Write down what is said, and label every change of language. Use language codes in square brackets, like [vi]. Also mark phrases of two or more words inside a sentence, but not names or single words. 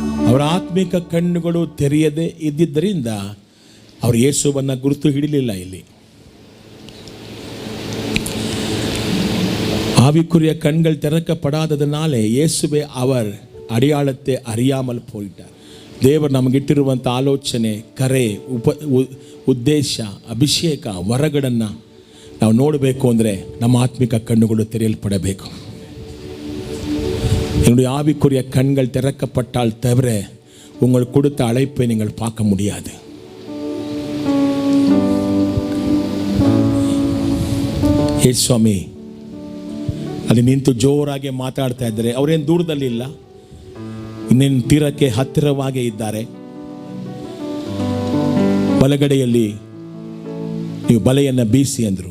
[kn] ಅವರ ಆತ್ಮಿಕ ಕಣ್ಣುಗಳು ತೆರೆಯದೆ ಇದ್ದಿದ್ದರಿಂದ ಅವರು ಯೇಸುವನ್ನು ಗುರುತು ಹಿಡಿಲಿಲ್ಲ. [ta] ಇಲ್ಲಿ ஆவிக்குரிய கண்கள் திறக்கப்படாததுனாலே இயேசுவே அவர் அடையாளத்தை அறியாமல் போயிட்டார். [kn] ದೇವರು ನಮಗಿಟ್ಟಿರುವಂಥ ಆಲೋಚನೆ, ಕರೆ, ಉದ್ದೇಶ, ಅಭಿಷೇಕ, ವರಗಳನ್ನು ನಾವು ನೋಡಬೇಕು ಅಂದರೆ ನಮ್ಮ ಆತ್ಮಿಕ ಕಣ್ಣುಗಳು ತೆರೆಯಲ್ಪಡಬೇಕು. [ta] என்னுடைய ஆவிக்குரிய கண்கள் திறக்கப்பட்டால் தவிர உங்கள் கொடுத்த அழைப்பை நீங்கள் பார்க்க முடியாது. [kn] ಏ ಸ್ವಾಮಿ ಅಲ್ಲಿ ನಿಂತು ಜೋರಾಗಿ ಮಾತಾಡ್ತಾ ಇದ್ದಾರೆ. ಅವರೇನು ದೂರದಲ್ಲಿಲ್ಲ, ಇನ್ನೇನು ತೀರಕ್ಕೆ ಹತ್ತಿರವಾಗೇ ಇದ್ದಾರೆ. ಬಲಗಡೆಯಲ್ಲಿ ನೀವು ಬಲೆಯನ್ನು ಬೀಸಿ ಅಂದರು.